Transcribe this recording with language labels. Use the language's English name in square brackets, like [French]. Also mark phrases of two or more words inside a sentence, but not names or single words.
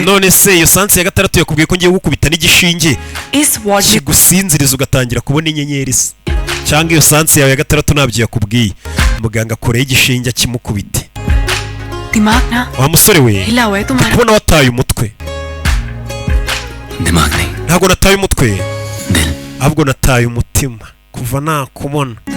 [Kinyarwanda] none se iyo sanse ya gatandatu yakubwiye ko ngiye gukubita n'igishinge [Hindi] इस वार्ड में [Kinyarwanda] kigusinziriza ugatangira kubona inyenyeri se cyangwa iyo sanse yawe ya gatandatu ntabyo yakubwiye muganga akoreye igishinge akimukubite [Hindi] दिमाग ना [Kinyarwanda] wa musore we [Hindi] हिला हुआ है तुम्हारा [Kinyarwanda] kubona wataye umutwe [Hindi] दिमाग नहीं [Kinyarwanda] ntabwo nataye umutwe [Hindi] दिल [Kinyarwanda] ahubwo nataye umutima kuva nakubona